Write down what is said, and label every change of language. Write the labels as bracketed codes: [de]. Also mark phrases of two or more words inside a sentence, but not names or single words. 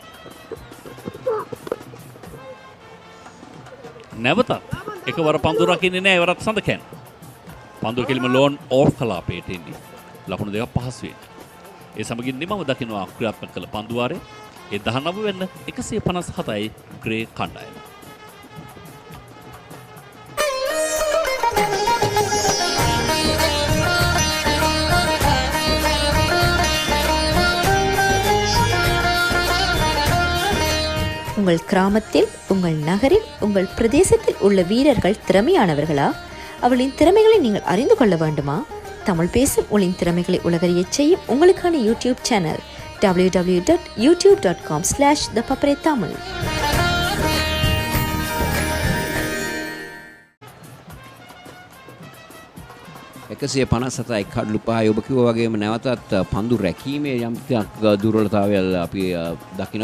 [si] නැවතත් එකවර පන්දු රකින්නේ නැහැ එවරත් සඳකෑන. පන්දු කෙලිම [en] long off [si] කලාපයට එන්නේ. ලකුණු දෙකක් පහසුවෙන්. ඒ සමගින් නිමව දකිනවා ක්‍රියාත්මක කළ පන්දු වාරය. ඒ 19 වෙන්න 157යි ග්‍රේ කණ්ඩායම. [ta] உங்கள் கிராமத்தில், உங்கள் நகரில், உங்கள் பிரதேசத்தில் உள்ள வீரர்கள் திறமையானவர்களா? அவளின் திறமைகளை நீங்கள் அறிந்து கொள்ள வேண்டுமா? தமிழ் பேசும் உங்களின் திறமைகளை உலகறியச் செய்யும் உங்களுக்கான [en] YouTube channel [ta] www.youtube.com/thepaparetamil. [si] එකසිය 57යි කඩලු පහයි. ඔබ කිව්වා වගේම නැවතත් පන්දු රැකීමේ යම් දුර්වලතාවයල් අපි දකිනවා.